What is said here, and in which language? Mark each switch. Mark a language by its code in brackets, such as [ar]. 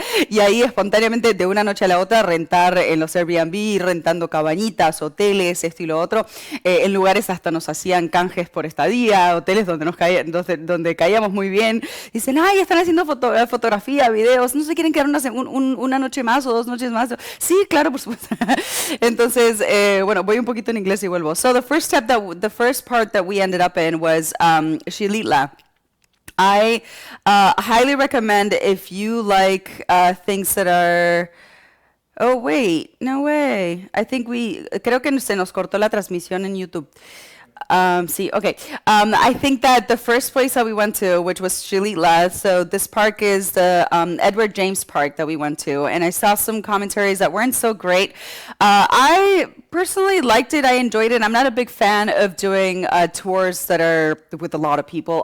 [es] Y ahí espontáneamente de una noche a la otra rentar en los Airbnb, rentando cabañitas, hoteles, esto y lo otro. En lugares hasta nos hacían canjes por estadía, hoteles donde caíamos muy bien. Dicen, ay, están haciendo fotografía, videos, ¿no se quieren quedar una noche más o 2 noches más? Sí, claro, por supuesto. Entonces, bueno, voy un poquito en inglés y vuelvo. [en] So the first part that we ended up in was Xilitla. I highly recommend, if you like things that are... Oh, wait, no way. [es] Creo que se nos cortó la transmisión en YouTube. [en] See, okay. I think that the first place that we went to, which was Chilitla, so this park is the Edward James Park that we went to, and I saw some commentaries that weren't so great. I personally liked it. I enjoyed it. I'm not a big fan of doing tours that are with a lot of people.